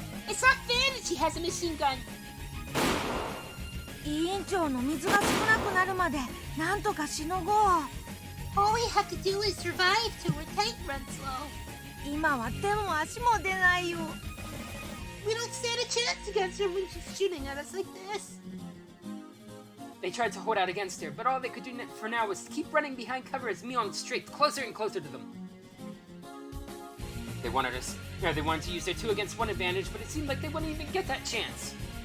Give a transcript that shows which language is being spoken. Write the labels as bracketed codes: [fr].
[en] It's not fair that she has a machine gun. [ja] 委員長の水が少なくなるまでなんとかしのごう。 [en] All we have to do is survive till her tank runs low. [ja] 今は手も足も出ないよ。 [en] We don't stand a chance against her when she's shooting at us like this. They tried to hold out against her, but all they could do for now was to keep running behind cover as Mion strayed closer and closer to them. They wanted us Now, they wanted to use their 2 against 1 advantage, but it seemed like they wouldn't even get that chance.